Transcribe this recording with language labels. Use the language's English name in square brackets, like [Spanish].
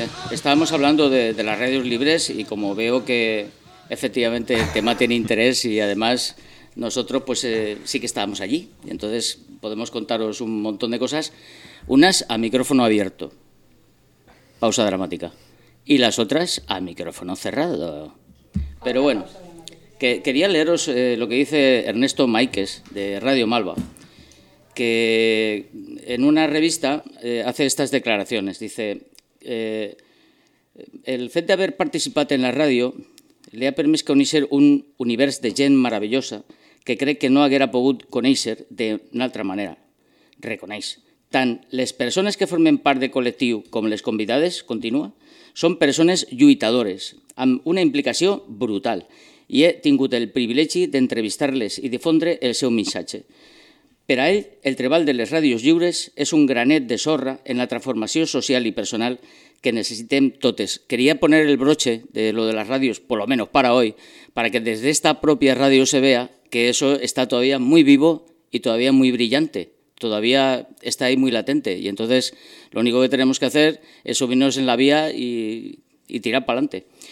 [Spanish] Estamos hablando de las radios libres y como veo que efectivamente el tema tiene interés y además nosotros pues sí que estábamos allí y entonces podemos contaros un montón de cosas, unas a micrófono abierto, pausa dramática, y las otras a micrófono cerrado. Pero bueno, quería leeros lo que dice Ernesto Maíquez de Radio Malva, que en una revista hace estas declaraciones. [Catalan] Dice: el fet d'haver participat en la ràdio li ha permès conèixer un univers de gent meravellosa que crec que no haguera pogut conèixer d'una altra manera. Reconeix. Tant les persones que formen part del col·lectiu com les convidades, continua, són persones lluitadores, amb una implicació brutal, i he tingut el privilegi d'entrevistar-les i difondre el seu missatge. Per a ell, el treball de les ràdios lliures és un granet de sorra en la transformació social i personal que necessitem totes. [Spanish] Quería poner el broche de lo de las radios, por lo menos para hoy, para que desde esta propia radio se vea que eso está todavía muy vivo y todavía muy brillante. Todavía está ahí muy latente. Y entonces lo único que tenemos que hacer es subirnos en la vía y tirar para adelante.